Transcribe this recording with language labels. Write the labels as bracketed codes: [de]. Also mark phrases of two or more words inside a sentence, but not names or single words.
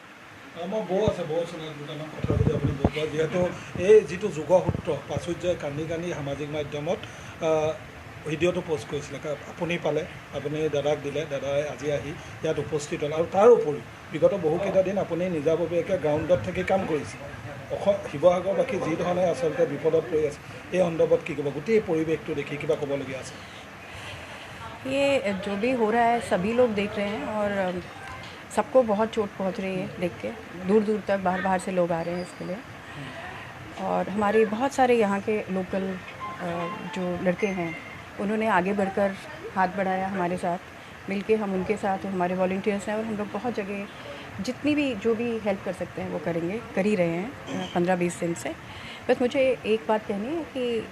[as] আমাৰ বৌ আছে বৌ চলাই দুটামান কথা যদি আপুনি বৌ কয় যিহেতু এই যিটো যোগসূত্ৰ প্ৰাচুৰ্যই কান্দি কান্দি সামাজিক মাধ্যমত ভিডিঅ'টো পষ্ট কৰিছিলে আপুনি পালে আপুনি দাদাক দিলে দাদাই আজি আহি ইয়াত উপস্থিত হ'ল আৰু তাৰ উপৰি বিগত বহুকেইটা দিন আপুনি নিজাববীয়াকৈ গ্ৰাউণ্ডত থাকি কাম কৰিছে শিৱসাগৰবাসী যি ধৰণে আচলতে বিপদত পৰি আছে এই সন্দৰ্ভত কি ক'ব গোটেই পৰিৱেশটো দেখি কিবা ক'বলগীয়া আছে [hi] ये जो भी हो रहा है सभी लोग देख रहे हैं और सबको बहुत चोट पहुंच रही है देख के दूर दूर तक बाहर बाहर से लोग आ रहे हैं इसके लिए और हमारे बहुत सारे यहाँ के लोकल जो लड़के हैं उन्होंने आगे बढ़कर हाथ बढ़ाया हमारे साथ मिलके हम उनके साथ हमारे वॉलंटियर्स हैं और हम लोग बहुत जगह जितनी भी जो भी हेल्प कर सकते हैं वो करेंगे कर ही रहे हैं 15-20 दिन से बस मुझे एक बात कहनी है कि